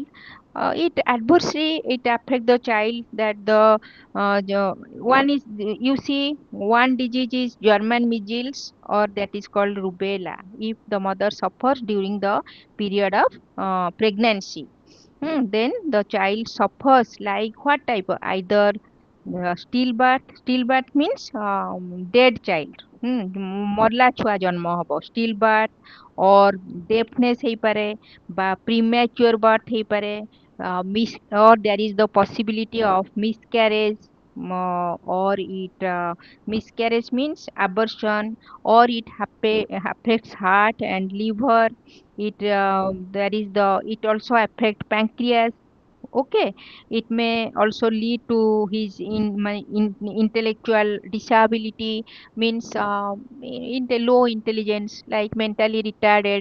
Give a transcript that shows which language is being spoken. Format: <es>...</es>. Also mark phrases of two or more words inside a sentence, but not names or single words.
<en>It adversely it affect the child, that one is, you see, one disease is German measles or that is called rubella if the mother suffers during the period of pregnancy। Then the child suffers like what type of, either stillbirth। Stillbirth means dead child,</en> <or>ମରଲା ଛୁଆ ଜନ୍ମ ହବ</or> <en>stillbirth, or deafness</en> <or>ହେଇପାରେ ବା</or> <en>premature birth ହେଇପାରେ, or there is the possibility of miscarriage, or it miscarriage means abortion, or it affects heart and liver। It there is the, it also affect pancreas, Okay, it may also lead to his intellectual disability, means in the low intelligence, like mentally retarded.</en>